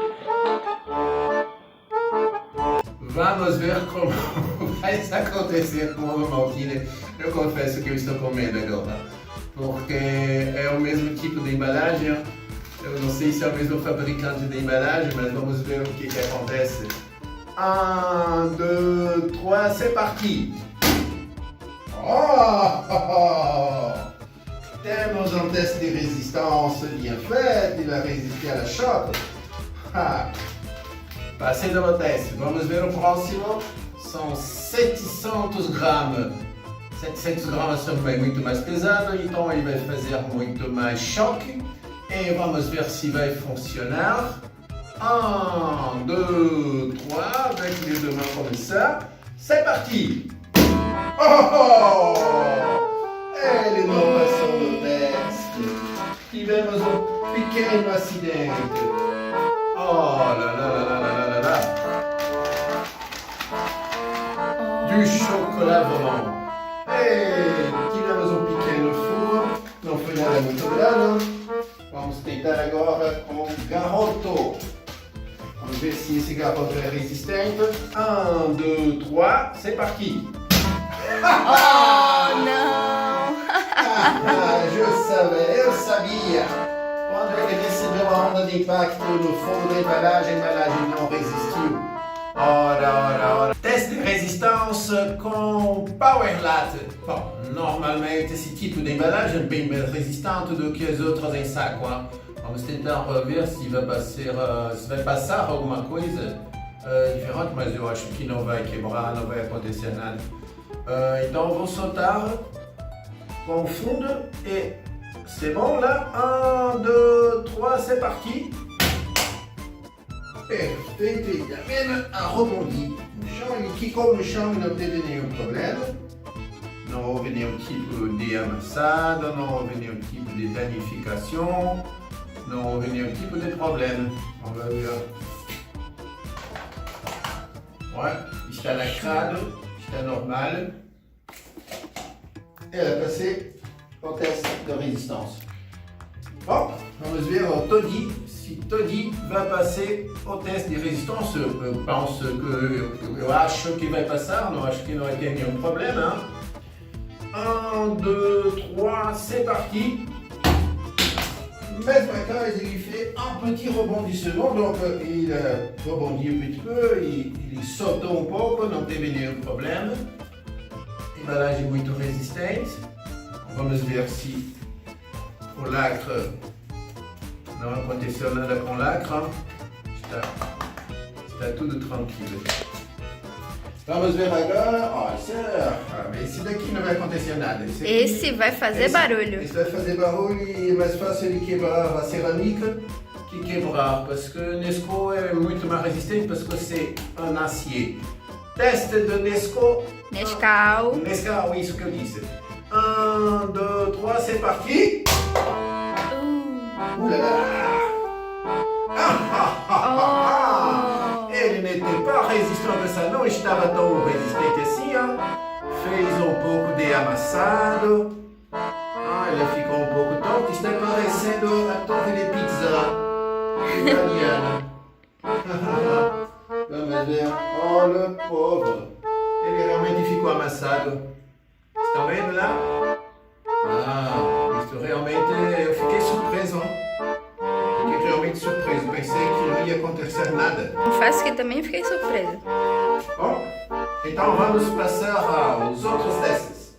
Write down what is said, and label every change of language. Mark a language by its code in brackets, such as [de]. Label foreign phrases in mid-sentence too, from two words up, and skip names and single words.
[pt] Vamos ver como vai acontecer com o Ovomaltine. Eu confesso que eu estou com medo agora, porque é o mesmo tipo de embalagem. Eu não sei se é o mesmo fabricante de embalagem, mas vamos ver o que acontece. 1, 2, 3, [fr] c'est parti! [pt] Temos um teste de resistência [fr] bien fait, il a résisté à la choc. [pt] Passei no teste, vamos ver o próximo. São 700 gramas. 700 gramas são muito mais pesado, então ele vai fazer muito mais choque. E vamos ver se vai funcionar. 1, 2, 3, [fr] avec les deux mains comme ça. C'est parti! [pt] Ele não passou no teste. Tivemos um pequeno acidente. Lá. [fr] Du chocolat volant. [pt] Tivemos um pequeno furo. Não foi nada muito grave. Vamos tentar agora com Garoto. Vamos ver se esse garoto é resistente. 1, 2, 3, [fr] c'est parti! [pt] Não! Eu sabia! Quando ele recebeu a onda de impacto no fundo da embalagem, a embalagem não resistiu. Ora. Teste de resistência com Power Latte. Bom, normalmente esse tipo de embalagem é bem mais resistente do que as outras em saco. Vamos tentar ver se vai passar alguma coisa diferente, mas eu acho que não vai quebrar, não vai acontecer nada. Então vou soltar com o fundo e [fr] C'est bon là? 1, 2, 3, c'est parti. Perfeito, il amène un rebondi. [pt] No chão, ele quicou no chão e não teve nenhum problema. Não houve nenhum tipo de amassado, não houve nenhum tipo de danificação, não houve nenhum tipo de problema. [fr] On va ver. Ouais, [pt] está lacrado, está normal. [fr] Elle a passé au test de résistance. Bon, [pt] vamos ver o Toddy, se Toddy vai passar o teste de résistance. Eu penso que, eu acho que vai passar, não acho que não vai ter nenhum problema. 1, 2, 3, [fr] c'est parti. [pt] Mesma coisa, [fr] il fait un petit rebondissement, donc il rebondit un petit peu, il [pt] sautou um pouco, não teve nenhum problema. Embalagem muito resistente. Vamos ver se o lacre não aconteceu nada com o lacre. Está tudo tranquilo. Vamos ver agora. Esse daqui não vai acontecer nada. Esse vai fazer barulho. Esse vai fazer barulho e é mais fácil de quebrar a cerâmica que quebrar, porque Nesco é muito mais resistente, porque [fr] c'est un acier. [pt] Teste de Nesco. Nescau. Nescau, isso que eu disse. 1, 2, 3, [fr] c'est parti. Ouh là là. Ele n'était pas résistant que ça, [pt] não estava tão resistente assim, hein? Fez um pouco de amassado. Ele ficou um pouco torto, está parecendo a torre de pizza italiana. Vamos ver. [fr] Oh, le pauvre. [pt] Ele realmente ficou amassado. Estão vendo lá? Isso realmente, eu fiquei surpreso, hein? Fiquei realmente surpreso, pensei que não ia acontecer nada. Confesso que também fiquei surpresa. Bom, então vamos passar aos outros testes.